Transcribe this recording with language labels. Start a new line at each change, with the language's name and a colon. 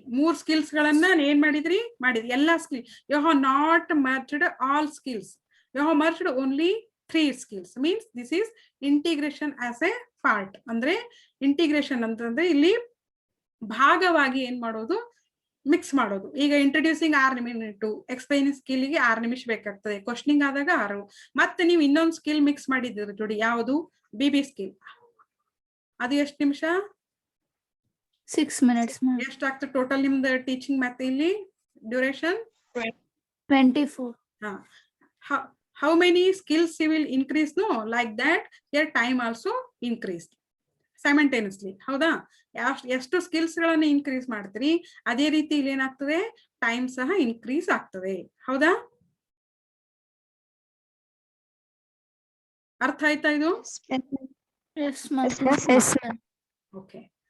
Kannada: 3 skills ಗಳನ್ನ ಏನ್ ಮಾಡಿದ್ರಿ? ಎಲ್ಲಾ skill.
English: You have not merged all skills. You have merged only 3 skills. Means this is integration as a part.
Kannada: ಅಂದ್ರೆ integration ಅಂತಂದ್ರೆ ಇಲ್ಲಿ ಭಾಗವಾಗಿ ಏನ್ ಮಾಡೋದು? ಮಿಕ್ಸ್ ಮಾಡೋದು. ಈಗ ಇಂಟ್ರೊಡ್ಯೂಸಿಂಗ್ 6 ನಿಮಿಷ, ಎಕ್ಸ್ಪ್ಲೈನಿಂಗ್ ಸ್ಕಿಲ್ಗೆ 6 ನಿಮಿಷ ಬೇಕಾಗ್ತದೆ. ಕ್ವಶನಿಂಗ್ ಆದಾಗ 6. ಮತ್ತೆ ನೀವು ಇನ್ನೊಂದು ಸ್ಕಿಲ್ ಮಿಕ್ಸ್ ಮಾಡಿದ್ದೀರಿ ಜೋಡಿ, ಯಾವುದು? BB skill. ಅದು ಎಷ್ಟು ನಿಮಿಷ?
English: 6 minutes, ma'am.
Kannada: ಎಷ್ಟಾಗ್ತದೆ ಟೋಟಲ್ ನಿಮ್ದು ಟೀಚಿಂಗ್? ಮತ್ತೆ ಇಲ್ಲಿ duration 24.
English: How many skills you will increase? No, like that your time also increased simultaneously.
Kannada: ಹೌದಾ? ಎಷ್ಟು ಸ್ಕಿಲ್ಸ್ ಗಳನ್ನ ಇನ್ಕ್ರೀಸ್ ಮಾಡ್ತೀರಿ ಅದೇ ರೀತಿ ಇಲ್ಲಿ ಏನಾಗ್ತದೆ? ಟೈಮ್ ಸಹ ಇನ್ಕ್ರೀಸ್ ಆಗ್ತದೆ. ಹೌದಾ? ಅರ್ಥ ಆಯ್ತಾ ಇದು?
English: Yes, ma'am. Yes, ma'am. Okay.